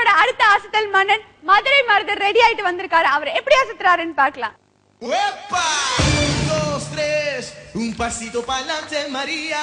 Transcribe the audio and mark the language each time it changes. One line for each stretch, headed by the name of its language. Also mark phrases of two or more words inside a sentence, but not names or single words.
Tamil: அடுத்த அசத்தல் மன்னன் மதுரை மருதர் ரெடி ஆயிட்டு வந்திருக்காரு. அவர் எப்படி அசத்துறாருன்னு பார்க்கலாம்.
Spanish: Un, dos, tres, un pasito para adelante, María.